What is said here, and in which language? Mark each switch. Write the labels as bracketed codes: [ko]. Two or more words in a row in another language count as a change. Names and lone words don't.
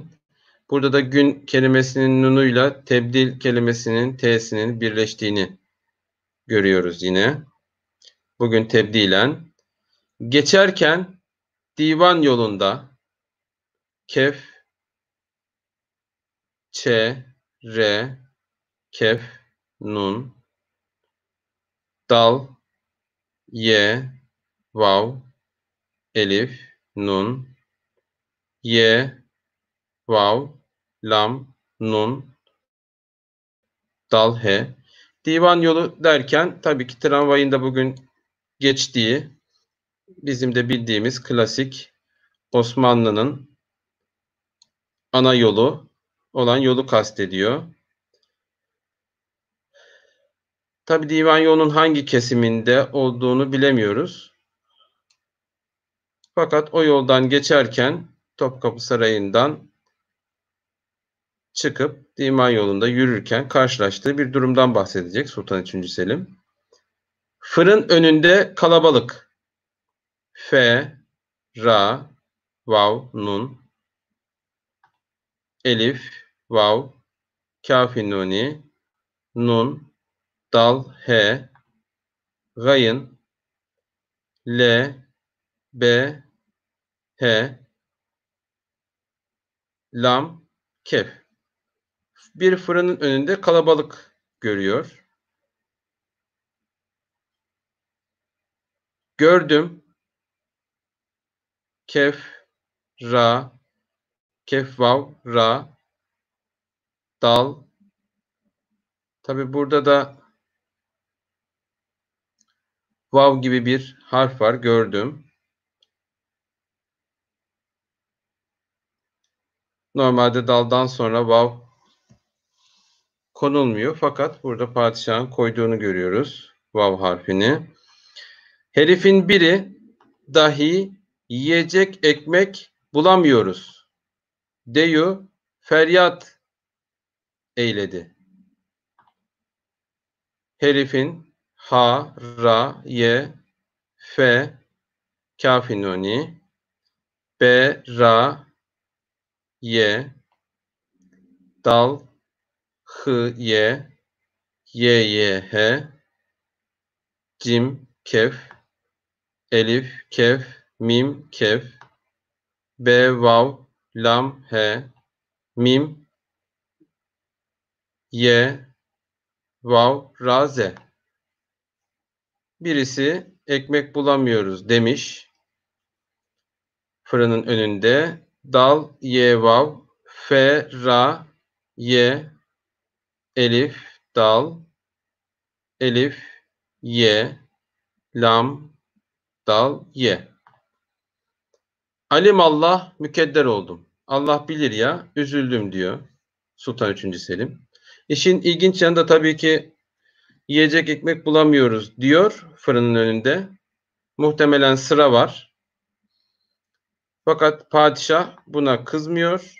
[tr] Burada da gün kelimesinin nunuyla tebdil kelimesinin t'sinin birleştiğini görüyoruz yine. Bugün tebdilen. Geçerken divan yolunda kef, ç, re, kef, nun, dal, ye, vav, elif, nun, ye, vav, lam, nun, dal, he. Divan yolu derken tabii ki tramvayın da bugün geçtiği, bizim de bildiğimiz klasik Osmanlı'nın ana yolu olan yolu kastediyor. Tabii divan yolunun hangi kesiminde olduğunu bilemiyoruz. Fakat o yoldan geçerken Topkapı Sarayı'ndan çıkıp divan yolunda yürürken karşılaştığı bir durumdan bahsedecek Sultan 3. Selim. Fırın önünde kalabalık. F, ra, vav, nun, elif, vav, kâf-i nuni, nun, dal, he, gayın, l, b, he, lam, kef. Bir fırının önünde kalabalık görüyor. Gördüm, kef, ra, kef, vav, ra, dal. Tabi burada da vav gibi bir harf var. Gördüm. Normalde daldan sonra vav konulmuyor. Fakat burada padişahın koyduğunu görüyoruz. Vav harfini. Herifin biri dahi yiyecek ekmek bulamıyoruz. Deyu feryat eyledi. Herifin ha, ra, ye, fe, Kafi nuni. B, ra, ye. Dal, hı, ye. Ye, ye, he. Cim, kef. Elif, kef. Mim, kef. B, vav. Lam, he. Mim, ye. Vav, ra, ze. Birisi ekmek bulamıyoruz demiş. Fırının önünde. Dal, ye, vav. Fe, ra, ye. Elif, dal. Elif, ye. Lam, dal, ye. Alimallah, mükedder oldum. Allah bilir ya, üzüldüm diyor Sultan 3. Selim. İşin ilginç yanı da tabii ki yiyecek ekmek bulamıyoruz diyor fırının önünde. Muhtemelen sıra var. Fakat padişah buna kızmıyor.